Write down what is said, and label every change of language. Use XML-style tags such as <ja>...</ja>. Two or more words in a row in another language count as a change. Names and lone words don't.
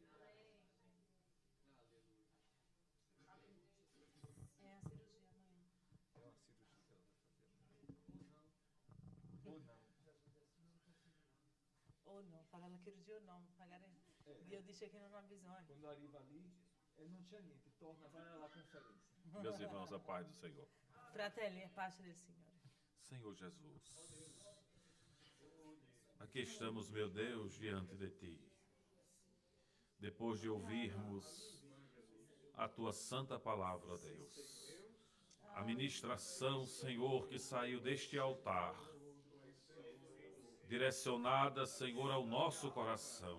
<it>No, fare la chirurgia no, magari Dio dice che non ha bisogno. Quando arriva lì non c'è niente, torna, vai alla conferenza.</it> <pt>Meus irmãos, a paz do Senhor.</pt> <it>Fratelli, a pace del Signore.</it> <pt>Senhor Jesus, aqui estamos, meu Deus, diante de Ti. Depois de ouvirmos a Tua santa palavra, Deus. A ministração, Senhor, que saiu deste altar, direcionada, Senhor, ao nosso coração.</pt>